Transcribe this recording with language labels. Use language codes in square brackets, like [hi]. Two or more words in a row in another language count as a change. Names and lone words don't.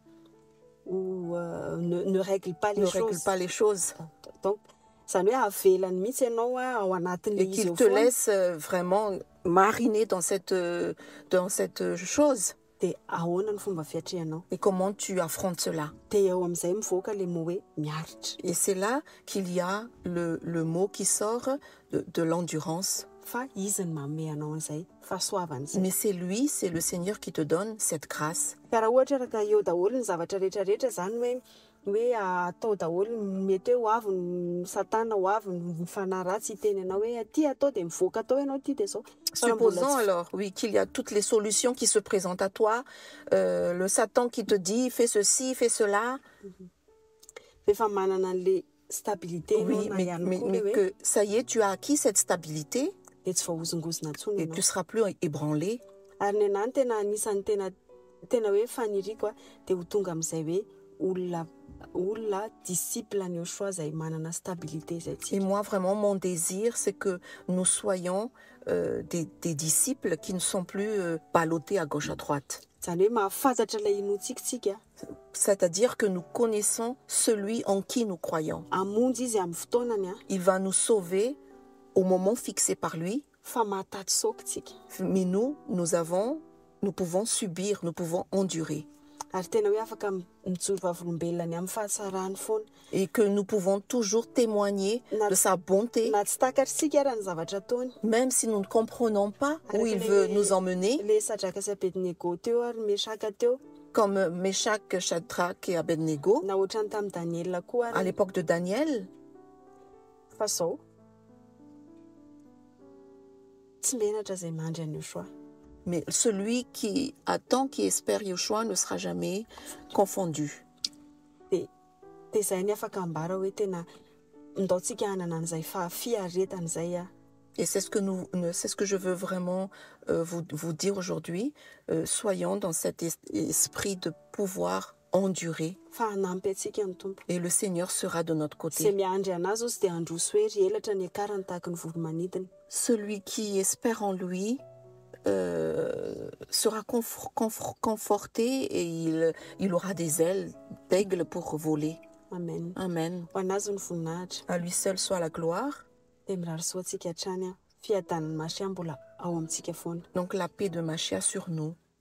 [fr] ou ne règle pas les choses. Donc, [mg] zany hoe avelany mihitsy ianao ao anatin'le izy [fr] et qu'il te laisse vraiment mariner dans cette chose. [mg] Dia ahoana ny fomba fiatrehanao. [fr] Et comment tu affrontes cela. [mg] Dia eo amin'izay mivoaka [fr] le mot [mg] hoe miaritra. [fr] Et c'est là qu'il y a le mot qui sort de l'endurance. [mg] Fa izy ny manome anao an'izay fahasoavana izay. [fr] Mais c'est lui, c'est le Seigneur qui te donne cette grâce. [mg] Raha ohatra raha eo daholo ny zavatra rehetrarehetra zany hoe atao daholo mety hoe ho avy ny satana ho avy ny fanahy ratsy hiteny anao hoe aty atao dia mivoaka atao ianao ty dia zao. [fr] Supposons alors, oui, qu'il y a toutes les solutions qui se présentent à toi, le Satan qui te dit fais ceci, fais cela. [mg] Rehefa manana an'le stabilité. [fr] Oui, mais que ça y est, tu as acquis cette stabilité [mg] dia tsy voahozongozona intsony [fr] et tu ne seras plus ébranlé. [mg] Ary ny anany tena anisan'ny tena hoe faniriko dia ho tonga amin'izay hoe olona disciple ny Yoshua zay manana stabilité zay. [fr] Et moi vraiment mon désir c'est que nous soyons des disciples qui ne sont plus ballottés à gauche à droite. [mg] Zany hoe mahafantatra ilay inoantsika tsika. [fr] C'est-à-dire que nous connaissons celui en qui nous croyons. [mg] Amonjy izy amin'ny fotoanany. [fr] Il va nous sauver au moment fixé par lui. [mg] Fa mahatady saoka tsika. [fr] Mais nous pouvons subir, nous pouvons endurer. [mg] Ary tena hoe afaka mijoro vavolombelona amin'ny fahatsarany foana. [fr] Et que nous pouvons toujours témoigner de sa bonté. [mg] Na tsy takatra tsika raha ny zavatra ataony. [fr] Même si nous ne comprenons pas où il veut nous emmener. [mg] Le Sadraka sy Abednego teo ary Meshaka teo. [fr] Comme Meshach, Shadrach et Abednego. [mg] Na ohatrany tamin'ny Daniel koa. [fr] À l'époque de Daniel. [mg] Fa zao tsy menatra zay mandry any Yoshua. [fr] Mais celui qui attend, qui espère Yoshua ne sera jamais confondu. [mg] Dia zay ny afaka ambara hoe tena ndaontsika hanana an'izay fiaretana zay. [fr] Et c'est ce que je veux vraiment vous dire aujourd'hui. Soyons dans cet esprit de pouvoir endurer. Et le Seigneur sera de notre côté. Celui qui espère en lui sera conforté et il aura des ailes d'aigle pour voler. Amen. Amen. À lui seul soit la gloire. [mg] fiadan'ny Masia mbola ao amintsika foana. [fr] Donc la paix de Machia sur nous.